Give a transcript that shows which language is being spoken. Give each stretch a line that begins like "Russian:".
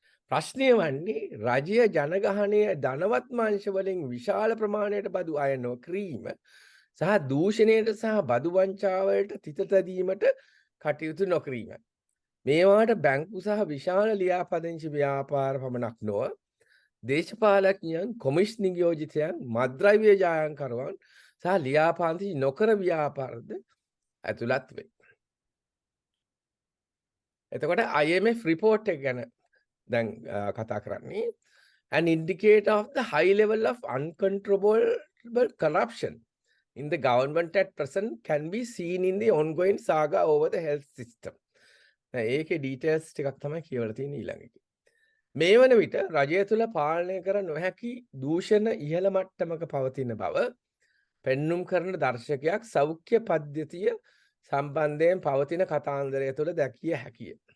Sinhala: ප්‍රශ්නය වන්නේ රජය ජනගහනය ධනවත් මාංශ වලින් විශාල ප්‍රමාණයට බදු අය නොකිරීම සහ දූෂණයට සහ බදු වංචාවලට තිත තැදීමට කටයුතු නොකිරීම. මේවාට බැංකු සහ විශාල ලියාපදිංචි ව්‍යාපාර පමණක් නොව දේශපාලඥයන්, කොමිෂන් නියෝජිතයන්, මත්ද්‍රව්‍ය ජායන්කරුවන් සහ ලියාපදිංචි නොකර ව්‍යාපාරද ඇතුළත් වේ. එතකොට IMF report එක ගැන දැන් කතා කරන්නේ
English: an indicator of the high level of uncontrollable corruption in the government at present can be seen in the ongoing saga over the health system.
Sinhala: ඒකේ details ටිකක් තමයි කියවලා තියෙන්නේ ඊළඟට. මේ වන විට රජය තුල පාලනය කර නොහැකි දූෂණ ඉහළ මට්ටමක පවතින බව පෙන්눔 කරන දර්ශකයක් සෞඛ්‍ය පද්ධතිය සම්බන්ධයෙන් පවතින කතාන්දරය තුළ දැකිය හැකිය.